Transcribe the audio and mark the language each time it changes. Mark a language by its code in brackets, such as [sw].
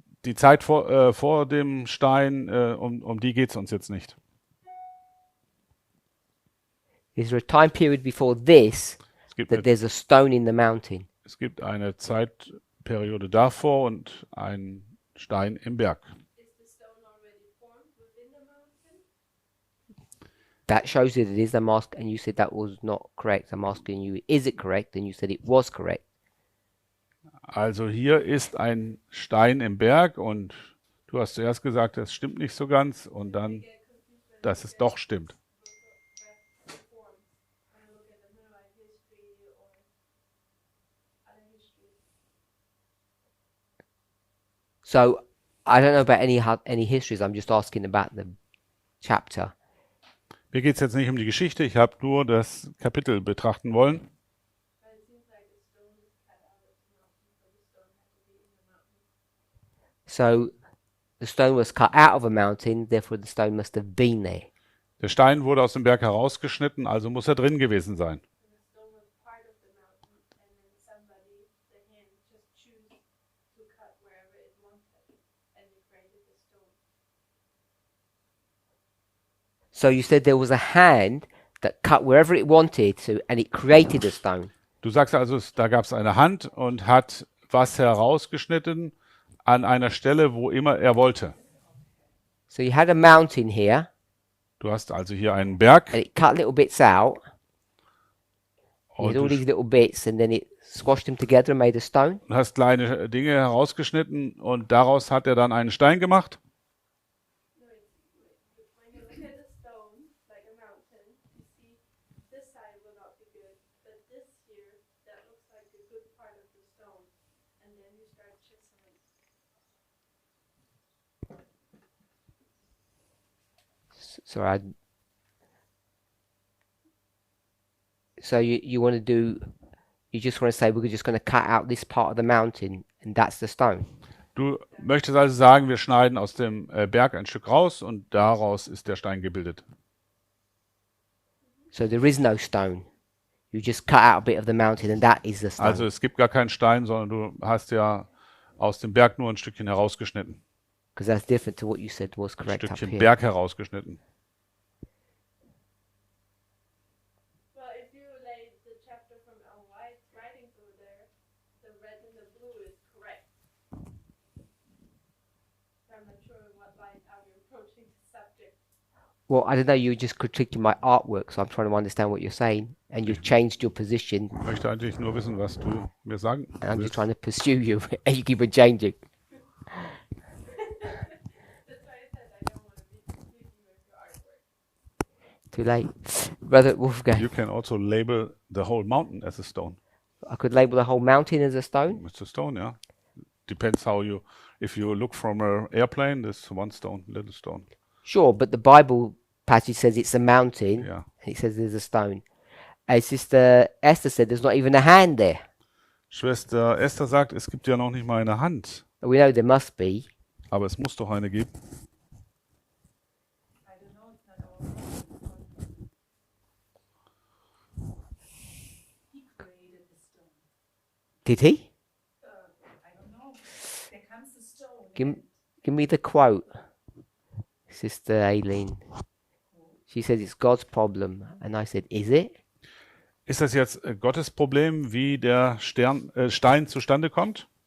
[de] Die Zeit vor dem Stein, um die geht es uns jetzt nicht. [en] Is there a time period before this [de] Es gibt, [en] that [de] eine, [en] there's a stone in the mountain? [de] es gibt eine Zeitperiode davor und einen Stein im Berg. [en] Is the stone already formed within the mountain? That shows that it is. I'm asking, and you said that was not correct. I'm asking you, is it correct? And you said it was correct. [de] Also hier ist ein Stein im Berg und du hast zuerst gesagt, das stimmt nicht so ganz und dann, dass es doch stimmt. [en] Formed when I look at the Mennonite history or other history. So I don't know about any histories. I'm just asking about the chapter. [de] Mir geht es jetzt nicht um die Geschichte, ich habe nur das Kapitel betrachten wollen. [en] But it seems like the stone was cut out of the mountain, so the stone had to be in the mountain. So the stone was cut out of a mountain, therefore the stone must have been there. [de] Der Stein wurde aus dem Berg herausgeschnitten, also muss er drin gewesen sein. [en] And the stone was part of the mountain, and then somebody, the hand, just choose to cut wherever it wanted, and it created the stone. So you said there was a hand that cut wherever it wanted to, and it created a stone. [de] Du sagst also, da gab es eine Hand und hat was herausgeschnitten an einer Stelle, wo immer er wollte. [en] So you had a mountain here, [de] Du hast also hier einen Berg [en] and it cut little bits out. You [de] und [en] had all these little bits, and then it squashed them together and made a stone. [de] hast kleine Dinge herausgeschnitten und daraus hat er dann einen Stein gemacht. [en] No, when you look at a stone, like a mountain, you see this side will not be good, but this here, that looks like a good part of the stone. And then you start chiseling. Sorry. So you want to do? You just want to say we're just going to cut out this part of the mountain, and that's the stone. [de] Du möchtest also sagen, wir schneiden aus dem Berg ein Stück raus und daraus ist der Stein gebildet. [en] So there is no stone. You just cut out a bit of the mountain, and that is the stone. [de] Also es gibt gar keinen Stein, sondern du hast ja aus dem Berg nur ein Stückchen herausgeschnitten. [en] Because that's different to what you said was [de] Ein [en] correct up [de] Stückchen [en] here. [de] Berg herausgeschnitten. [en] Well, if you lay the chapter from Ellen White's writings over there, the red and the blue is correct. I'm not sure in what light how you're approaching the subject. Well, I don't know. You're just critiquing my artwork, so I'm trying to understand what you're saying, and you've changed your position, [de] Ich möchte eigentlich nur wissen, was du mir sagen [en] and I'm just trying to pursue you, and you keep on changing. That's why I said I don't want to be confusing you with your artwork. Too late, brother Wolfgang. You can also label the whole mountain as a stone. I could label the whole mountain as a stone. It's a stone, yeah. Depends how you, if you look from an airplane, there's one stone, little stone. Sure, but the Bible passage says it's a mountain, Yeah. and it says there's a stone. As Sister Esther said, there's not even a hand there. [de] Schwester Esther sagt, es gibt ja noch nicht mal eine Hand, [en] We know there must be. [de] aber es muss doch eine geben. [en] I don't know, it's not our problem. He created the stone. Did he? I don't know. There comes the stone. Give me the quote, Sister Aileen. She says it's God's problem, and I said, is it? [de] Ist das jetzt Gottes Problem, wie der Stein zustande kommt?